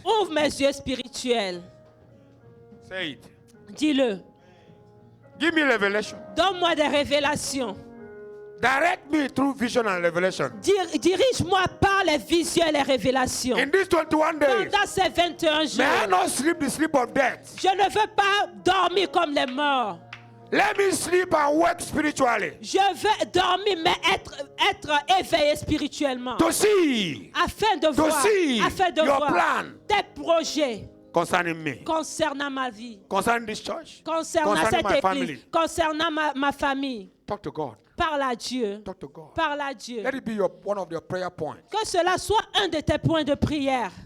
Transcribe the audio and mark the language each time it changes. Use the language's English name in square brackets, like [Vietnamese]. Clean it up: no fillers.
[French] ouvre mes yeux spirituels. [English] Say it. [French] Dis-le. [English] Give me revelation. [French] Donne-moi des révélations. [English] Direct me through vision and revelation. [French] Dirige-moi par les visions et les révélations. [English] In these 21 days, [French] Pendant ces 21 jours, [English] may I not sleep the sleep of death. [French] je ne veux pas dormir comme les morts. [English] Let me sleep and work spiritually. [French] Je veux dormir, mais être éveillé spirituellement. [English] To see [French] Afin de [English] your [French] voir [English] plan [French] tes projets [English] concerning me, [French] concernant ma vie, [English] concerning this church, [French] concernant [English] concerning [French] cette [English] my [French] église, [English] family. [French] concernant ma famille. [English] Talk to God. [French] Parle à Dieu. [English] Talk to God. [French] Parle à Dieu. [English] Let it be one of your prayer points [French] Que cela soit un de tes points de prière